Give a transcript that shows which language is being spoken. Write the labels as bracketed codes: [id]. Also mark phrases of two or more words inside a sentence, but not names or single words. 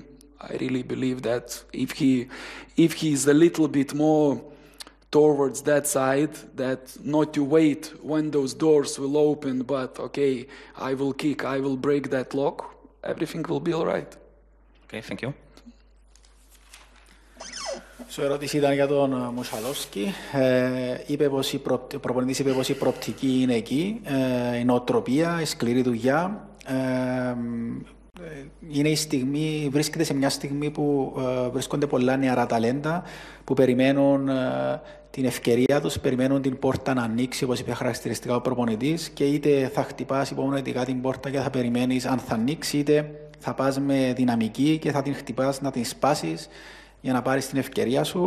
[en] I really believe that if he's a little bit more towards that side, that not to wait when those doors will open, but okay, I will kick, I will break that lock, everything will be all right. Okay, thank you. [el] Η ερώτηση ήταν για τον Μουσιαλόφσκι. Ο προπονητής είπε πως η προοπτική είναι εκεί, η νοοτροπία, η σκληρή δουλειά. Είναι η στιγμή, βρίσκεται σε μια στιγμή που βρίσκονται πολλά νεαρά ταλέντα που περιμένουν την ευκαιρία τους, περιμένουν την πόρτα να ανοίξει, όπως είπε χαρακτηριστικά ο προπονητής, και είτε θα χτυπάς υπομονετικά την πόρτα και θα περιμένεις αν θα ανοίξει, είτε θα πας με δυναμική και θα την χτυπάς να την σπάσεις για να πάρεις την ευκαιρία σου.